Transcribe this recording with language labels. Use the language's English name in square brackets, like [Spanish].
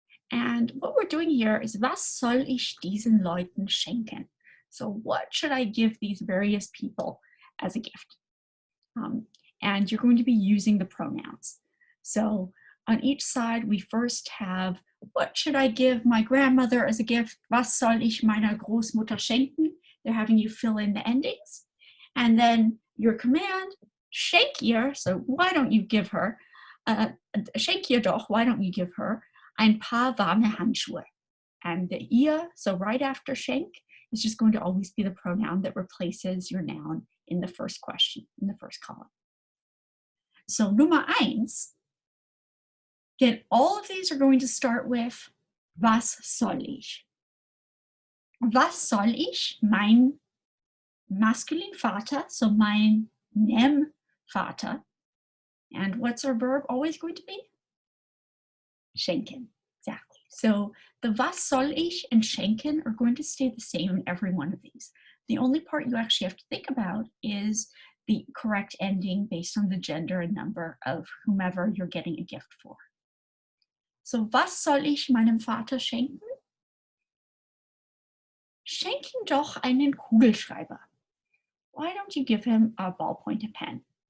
[English] And what we're doing here is, [German] was soll ich diesen Leuten schenken? [English] So what should I give these various people as a gift? And you're going to be using the pronouns. So on each side, we first have, what should I give my grandmother as a gift? [German] Was soll ich meiner Großmutter schenken? [English] They're having you fill in the endings. And then your command, [German] schenk ihr, [English] so why don't you give her, [German] schenk ihr doch, [English] why don't you give her [German] ein paar warme Handschuhe? [English] And the ihr, so right after schenk, is just going to always be the pronoun that replaces your noun in the first question, in the first column. So Nummer 1, again, all of these are going to start with [German] was soll ich? Was soll ich mein [English] masculine Vater, so [German] mein Vater, [English] and what's our verb always going to be? Schenken, exactly. So the was soll ich and schenken are going to stay the same in every one of these. The only part you actually have to think about is the correct ending based on the gender and number of whomever you're getting a gift for. [German] So was soll ich meinem Vater schenken? Schenk ihm doch einen Kugelschreiber. [English] Why don't you give him a ballpoint pen?